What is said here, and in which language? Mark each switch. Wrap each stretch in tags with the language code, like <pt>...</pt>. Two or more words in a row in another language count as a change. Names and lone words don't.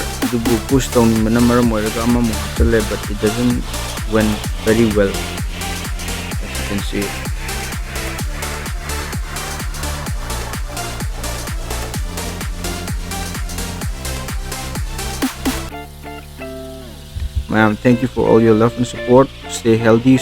<mni>Dubu</mni> <en>push down</en> <mni>manamaram oiraga amamu hatsale,</mni> <en>but it doesn't went very well, as you can see. Ma'am, thank you for all your love and support.</en>